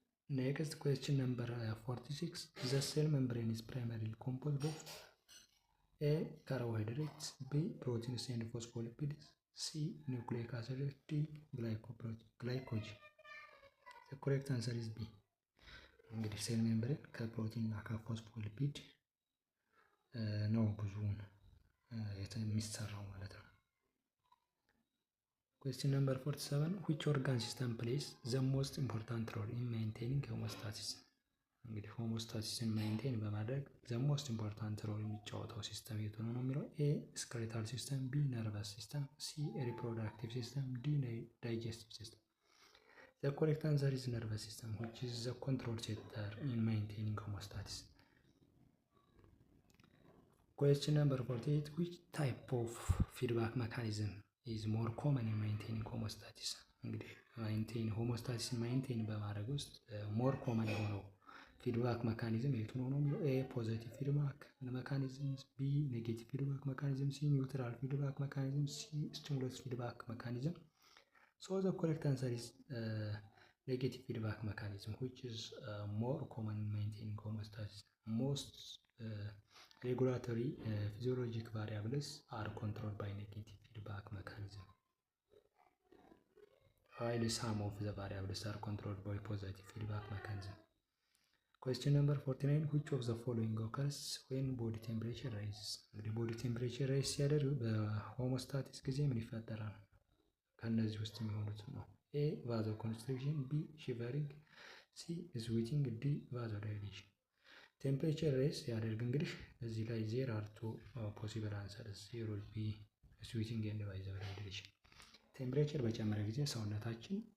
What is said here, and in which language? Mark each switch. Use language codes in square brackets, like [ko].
[en] Next question number 46 the cell membrane is primarily composed of A carbohydrates, B proteins and phospholipids, C nucleic acids, D glycogen። The correct answer is B። [am] እንግዲህ ሴል ሜምብሬን ከፕሮቲን እና ከፎስፎሊፒድ ነው ብዙውን የሚሰራው ማለት ነው። [en] Question number 47 which organ system plays the most important role in maintaining homeostasis? [am] እንግዲህ ሆሞስታሲስን ሜንቴን በማድረግ [en] the most important role [am] የሚጫወተው ሲስተም የቱ ነው የሚለው [en] ኤ skeletal system፣ ቢ nervous system፣ ሲ reproductive system፣ ዲ digestive system። The correct answer is nervous system which is the control center in maintaining homeostasis። Question number 48 which type of feedback mechanism is more common in maintaining homeostasis? [am] እንግዲህ ሆሞስታሲስን ማይንቴን በማድረግ ውስጥ ሞር ኮመን የሆነው ፊድባክ መካኒዝም የቱ ነው የሚለው ኤ ፖዚቲቭ ፊድባክ መካኒዝም፣ ቢ ኔጌቲቭ ፊድባክ መካኒዝም፣ ሲ ኒውትራል ፊድባክ መካኒዝም፣ ሲ ስቲሙለስ ፊድባክ መካኒዝም። [en] ሶ ዘ ኮሬክት አንሰር ኢዝ ኔጌቲቭ ፊድባክ መካኒዝም which is more common in maintaining homeostasis. Most regulatory physiologic variables are controlled by negative feedback mechanism, while some of the variables are controlled by positive feedback mechanism. Question number 49 which of the following occurs when body temperature rises? [am] እንግዲህ ቦዲ ቴምፕሬቸር ራይዝ ሲያደርግ በሆሞስታቲስ ጊዜ ምን ይፈጠራል? ከእነዚህ ውስጥ የሚሆኑት ነው። ኤ ቫዞ ኮንስትሪክሽን፣ ቢ ሺቨሪንግ፣ ሲ ስዊቲንግ፣ ዲ ቫዞ ዳይሌሽን። ቴምፕሬቸር ራይዝ ሲያደርግ እንግዲህ እዚህ ላይ [en] ዜር አር ቱ ፖሲብል አንሰርስ ዜር ዊል ቢ ስዊቲንግ ኤንድ ቫዞ ዳይሌሽን። [am] ቴምፕሬቸር በጨመረ ጊዜ ሰውነታችን